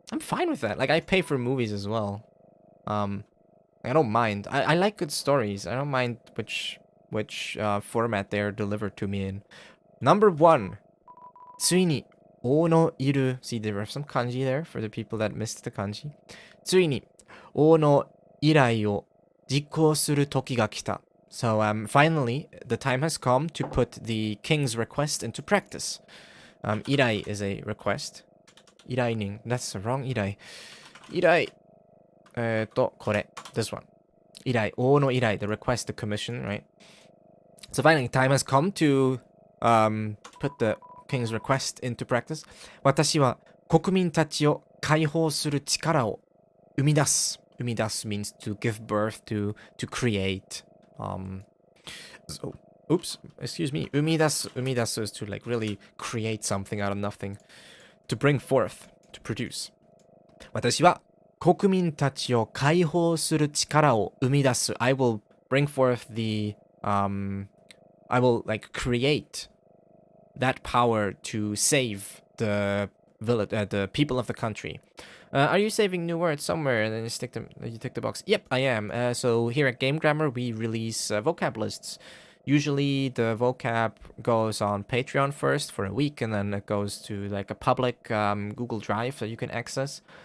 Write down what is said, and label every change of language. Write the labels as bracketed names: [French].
[English] I'm fine with that. Like, I pay for movies as well. I don't mind. I like good stories. I don't mind which format they're delivered to me in. Number 1. [Japanese] ついに、王のいる. [English] See, there are some kanji there for the people that missed the kanji. [Japanese] ついに、王の依頼を実行する時が来た. [English] So, finally, the time has come to put the king's request into practice. 依頼 is a request. [Japanese] 依頼人. [English] That's the wrong 依頼. [Japanese] 依頼.これ. [English] This one. [Japanese] 依頼.王の依頼. [English] The request, the commission, right? So finally, time has come to put the king's request into practice. [Japanese] 私は国民たちを解放する力を生み出す. [English] 生み出す means to give birth to create. So, oops, excuse me. 生み出す is to like really create something out of nothing. To bring forth, to produce. [Japanese] 私は国民たちを解放する力を生み出す. [English] I will bring forth the I will like create that power to save the village, the people of the country. Are you saving new words somewhere and then you tick the box? Yep, I am. So here at Game Grammar, we release vocab lists. Usually the vocab goes on Patreon first for a week, and then it goes to like a public Google Drive that you can access.